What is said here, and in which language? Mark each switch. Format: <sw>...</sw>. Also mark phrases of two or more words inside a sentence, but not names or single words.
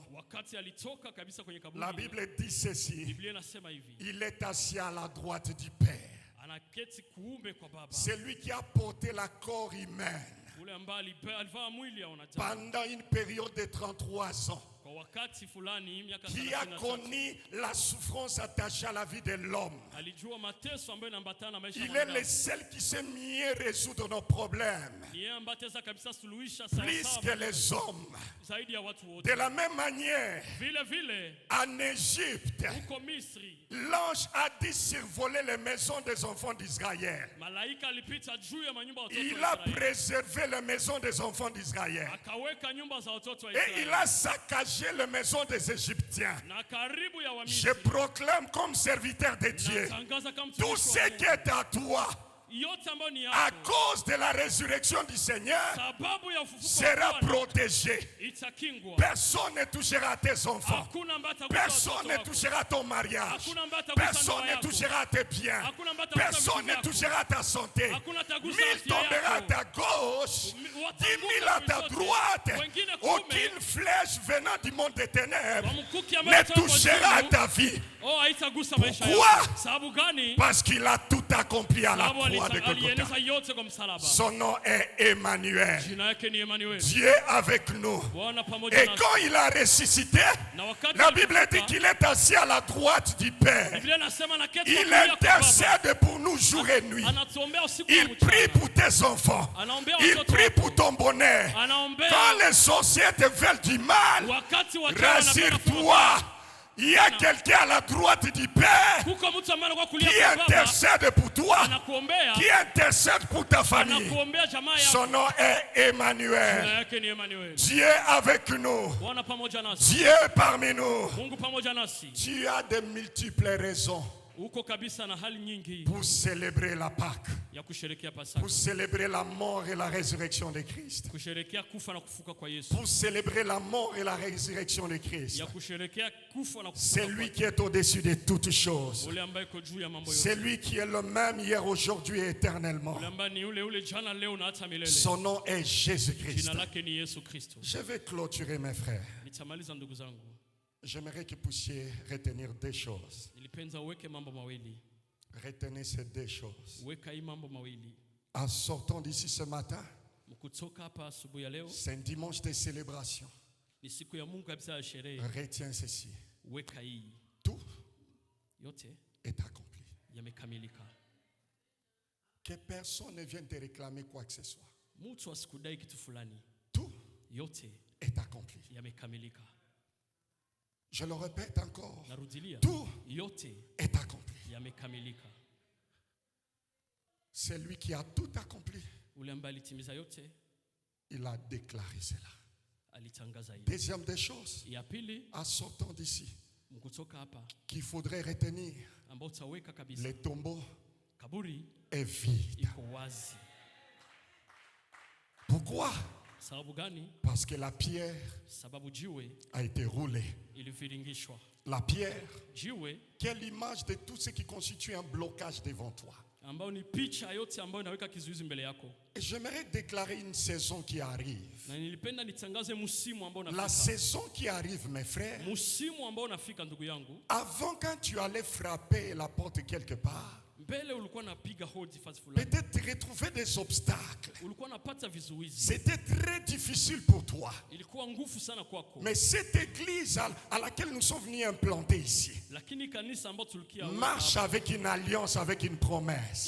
<sw>Wakati alitoka kabisa kwenye kaburi.</sw> <fr>La Bible dit ceci.</fr> <sw>Biblia inasema hivi.</sw> <fr>Il est assis à la droite du Père.</fr> <sw>Anaketi kuume kwa Baba.</sw> <fr>C'est lui qui a porté la corps humaine</fr> <sw>Ule ambaye alivaa mwili ya wanadamu.</sw> <fr>pendant une période de 33 ans.</fr> <sw>Kwa wakati fulani miaka</sw> <fr>Qui a 33 connu la souffrance attachée à la vie de l'homme.</fr> <sw>alijua mateso ambayo inaambatana na maisha ya</sw> <fr>Il est le</fr> <sw>mwanadamu.</sw> <fr>seul qui sait mieux résoudre nos problèmes.</fr> <sw>Ni yeye ambaye ataweza kabisa suluhisha</sw> <fr>Plus</fr> <sw>sawa</sw> <fr>que les hommes.</fr> <sw>zaidi ya watu wote.</sw> <fr>De la même manière,</fr> <sw>Vile vile</sw> <fr>en Égypte,</fr> <sw>huko Misri</sw> <fr>l'ange a dit survoler les maisons des enfants d'Israël.</fr> <sw>malaika alipita juu ya manyumba ya watoto</sw> <fr>Il</fr> <sw>wa</sw> <fr>a</fr> <sw>Israeli.</sw> <fr>préservé les maisons des enfants d'Israël.</fr> <sw>Akaweka nyumba za watoto wa</sw> <fr>Et il</fr> <sw>Israeli.</sw> <fr>a saccagé les maisons des Égyptiens.</fr> <sw>Na karibu ya</sw> <fr>Je</fr> <sw>Wamisri.</sw> <fr>proclame comme serviteur de Dieu,</fr> <sw>Natangaza kama</sw> <fr>tout</fr> <sw>mtumishi</sw> <fr>ce</fr> <sw>wa</sw> <fr>qui</fr> <sw>Mungu.</sw> <fr>est à toi,</fr> <sw>Yote ambayo ni</sw> <fr>à</fr> <sw>yako.</sw> <fr>cause de la résurrection du Seigneur,</fr> <sw>Sababu ya ufufuko wa</sw> <fr>sera</fr> <sw>Bwana</sw> <fr>protégé.</fr> <sw>itakingwa.</sw> <fr>Personne ne touchera tes enfants.</fr> <sw>Hakuna ambaye atagusa</sw> <fr>Personne</fr> <sw>watoto</sw> <fr>ne</fr> <sw>wako.</sw> <fr>touchera ton mariage.</fr> <sw>Hakuna ambaye atagusa</sw> <fr>Personne</fr> <sw>ndoa</sw> <fr>ne</fr> <sw>yako.</sw> <fr>touchera tes biens.</fr> <sw>Hakuna ambaye atagusa</sw> <fr>Personne</fr> <sw>vitu</sw> <fr>ne</fr> <sw>vyako.</sw> <fr>touchera ta santé.</fr> <sw>Hakuna atagusa</sw> <fr>Mille</fr> <sw>afya</sw> <fr>tombera à</fr> <sw>yako.</sw> <fr>ta gauche, 10 000 à ta</fr> <sw>Wengine</sw> <fr>droite.</fr> <sw>kumi.</sw> <fr>Aucune flèche venant du monde des ténèbres</fr> <sw>Wamkuki ambaye</sw> <fr>ne</fr> <sw>anatoka kwa</sw> <fr>touchera à</fr> <sw>juu.</sw> <fr>ta vie.</fr> <sw>Oh, haitagusa maisha</sw> <fr>Pourquoi?</fr> <sw>yako. Sababu gani?</sw> <fr>Parce qu'il a tout accompli à la</fr> <sw>Sababu</sw> <fr>croix de Golgotha.</fr> <sw>alieneza yote kwa msalaba.</sw> <fr>Son nom est Emmanuel.</fr> <sw>Jina yake ni Emmanuel.</sw> <fr>Dieu avec nous.</fr> <sw>Bwana pamoja</sw> <fr>Et</fr> <sw>nasi.</sw> <fr>quand il a ressuscité,</fr> <sw>Na wakati</sw> <fr>la Bible</fr> <sw>alipofufuka,</sw> <fr>dit qu'il est assis à la droite du Père.</fr> <sw>Biblia inasema anaketi</sw> <fr>Il</fr> <sw>kulia kwa Baba.</sw> <fr>intercède pour nous jour et nuit.</fr> <sw>Anatuombea usiku na</sw> <fr>Il prie</fr> <sw>mchana.</sw> <fr>pour tes enfants.</fr> <sw>Anaombea</sw> <fr>Il</fr> <sw>watoto</sw> <fr>prie</fr> <sw>wako.</sw> <fr>pour ton bonheur.</fr> <sw>Anaombea</sw> <fr>Quand les sorciers te veulent du mal,</fr> <sw>wakati wachawi wanapenda</sw> <fr>rassure-toi. Il y a quelqu'un à la droite du Père</fr> <sw>kuko mtu ambaye anakuwa kulia</sw> <fr>qui</fr> <sw>kwa Baba.</sw> <fr>intercède pour toi,</fr> <sw>Anakuombea.</sw> <fr>qui intercède pour ta famille.</fr> <sw>Anakuombea jamaa</sw> <fr>Son</fr> <sw>yako.</sw> <fr>nom est</fr> <sw>Jina</sw> <fr>Emmanuel.</fr> <sw>yake ni Emmanuel.</sw> <fr>Dieu avec nous.</fr> <sw>Bwana pamoja nasi.</sw> <fr>Dieu parmi nous.</fr> <sw>Mungu pamoja nasi.</sw> <fr>Tu as de multiples raisons</fr> <sw>Uko kabisa na hali nyingi</sw> <fr>pour célébrer la Pâque,</fr> <sw>ya kusherekea Pasaka.</sw> <fr>pour célébrer la mort et la résurrection de Christ,</fr> <sw>Kusherekea kufa na kufuka kwa Yesu.</sw> <fr>pour célébrer la mort et la résurrection de Christ.</fr> <sw>Ya kusherekea kufa na kufuka</sw> <fr>C'est</fr> <sw>kwa</sw> <fr>lui qui est au-dessus de toutes choses.</fr> <sw>ule ambaye iko juu ya mambo</sw> <fr>C'est</fr> <sw>yote.</sw> <fr>lui qui est le même hier, aujourd'hui et éternellement.</fr> <sw>Ule ambaye ni ule jana leo na hata milele.</sw> <fr>Son nom est Jésus-Christ.</fr> <sw>Jina lake ni Yesu Kristo.</sw> <fr>Je vais clôturer mes frères.</fr> <sw>Nitamaliza ndugu zangu.</sw> <fr>J'aimerais que vous puissiez retenir deux choses.</fr> <sw>Nilipenda uweke mambo mawili.</sw> <fr>Retenez ces deux choses.</fr> <sw>Weka hii mambo mawili.</sw> <fr>En sortant d'ici ce matin,</fr> <sw>Mkutoka hapa asubuhi ya leo</sw> <fr>c'est un dimanche de célébration.</fr> <sw>ni siku ya Mungu kabisa ya sherehe.</sw> <fr>Retiens ceci.</fr> <sw>Weka hii.</sw> <fr>Tout</fr> <sw>Yote</sw> <fr>est accompli.</fr> <sw>yamekamilika.</sw> <fr>Que personne ne vienne te réclamer quoi que ce soit.</fr> <sw>Mtu asikudai kitu fulani.</sw> <fr>Tout</fr> <sw>Yote</sw> <fr>est accompli.</fr> <sw>yamekamilika.</sw> <fr>Je le répète encore.</fr> <sw>Narudilia.</sw> <fr>Tout</fr> <sw>Yote</sw> <fr>est accompli.</fr> <sw>yamekamilika.</sw> <fr>C'est lui qui a tout accompli.</fr> <sw>Ule ambaye alitimiza yote</sw> <fr>Il a déclaré cela.</fr> <sw>alitangaza hiyo.</sw> <fr>Deuxième des choses,</fr> <sw>Ya pili,</sw> <fr>en sortant d'ici,</fr> <sw>mkutoka hapa</sw> <fr>qu'il faudrait retenir,</fr> <sw>ambao utaweka kabisa.</sw> <fr>le tombeau</fr> <sw>Kaburi</sw> <fr>est vide.</fr> <sw>iko wazi.</sw> <fr>Pourquoi?</fr> <sw>Sababu gani?</sw> <fr>Parce que la pierre</fr> <sw>Sababu jiwe</sw> <fr>a été roulée.</fr> <sw>iliviringishwa.</sw> <fr>La pierre,</fr> <sw>Jiwe</sw> <fr>quelle image de tout ce qui constitue un blocage devant toi.</fr> <sw>ambao ni picha yote ambayo inaweka kizuizi mbele yako.</sw> <fr>Et j'aimerais déclarer une saison qui arrive.</fr> <sw>Na nilipenda nitangaze msimu ambao</sw> <fr>La</fr> <sw>unafika.</sw> <fr>saison qui arrive, mes frères,</fr> <sw>Msimu ambao unafika ndugu yangu.</sw> <fr>avant quand tu allais frapper la porte quelque part, Peut-être retrouver des obstacles. C'était très difficile pour toi. Mais cette église à laquelle nous sommes venus implanter ici marche avec une alliance, avec une promesse.</fr>